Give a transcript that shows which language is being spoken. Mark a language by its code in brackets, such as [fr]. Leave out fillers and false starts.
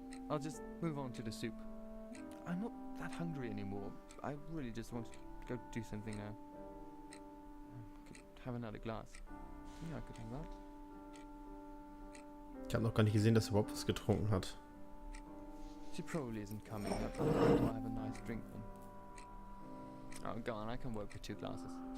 [en] I'll just move on to the soup. I'm not that hungry anymore. I really just want to go do something now. Could have another glass. Yeah, I could have that. [de] Ich habe noch gar nicht gesehen, dass er überhaupt was getrunken hat. [en] She probably isn't coming. I'll have a nice drink then. Oh, go on, I can work with 2 glasses.